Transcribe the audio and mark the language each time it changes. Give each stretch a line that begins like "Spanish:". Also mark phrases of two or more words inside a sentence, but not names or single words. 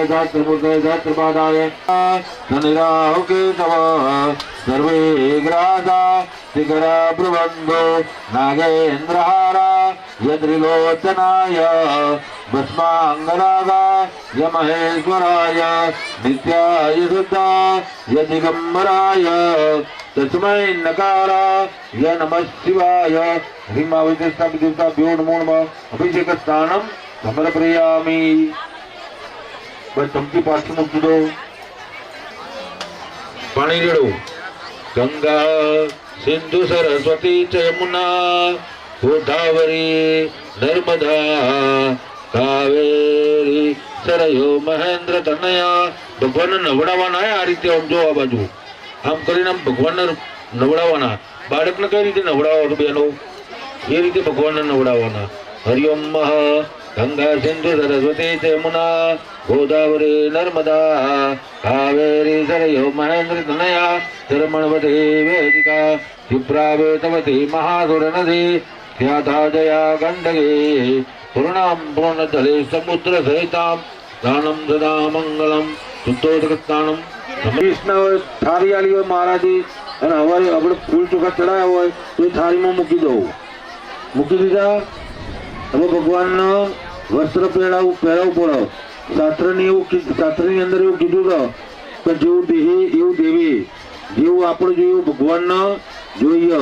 Sanskrit: सहस्रमूर्ते सहस्रपादाय धनिराहु केशव सर्वे ग्रासा शिखरा प्रबंधो नागेन्द्रहारा यत्रिलोचनाय भस्मांगरागा यमहेश्वराय नित्याय शुद्धाय दिगंबराय तस्मै नकाराय नमः शिवाय ह्रीमाविष्टाभ्यो नमो नमः अभिषेकस्नानं समर्पयामि।
Gujarati: બસ ચમચી પાછી મૂકી દો, પાણી રેડો।
Sanskrit: गंगा सिंधु सरस्वती च यमुना गोदावरी नर्मदा कावेरी सरयो महेंद्र तनया।
Gujarati: ભગવાન નવડાવવાના આ રીતે આમ જો આ બાજુ આમ કરીને આમ ભગવાનને નવડાવવાના। બાળકને કઈ રીતે નવડાવો છો બેનો, એ રીતે ભગવાનને નવડાવવાના।
Sanskrit: હરિ ઓમ गंगा सिंधु सरस्वती च यमुना गोदावरी नर्मदा कावेरी सरयो महेंद्र तनया चरमणवती वेदिका क्षिप्रावेतवती महासुर नदी ख्याता जया गंडकी पूर्णां पूर्णजले समुद्र सहितां दानं सदा मंगलम शुद्धोदकस्नानं।
Rajasthani: कृष्ण थारी आली हो महाराजी
Gujarati: અને હવે આપણે ફૂલ ચોખા ચડાયા હોય તો એ થાળીમાં મૂકી દો। મૂકી દીધા, હવે ભગવાનને વસ્ત્ર પહેરાવવું પડે। શાસ્ત્રની અંદર એવું કીધું છે કે જેવું દેહી એવું દેવી, જેવું આપણે જોયું ભગવાનને જોઈએ।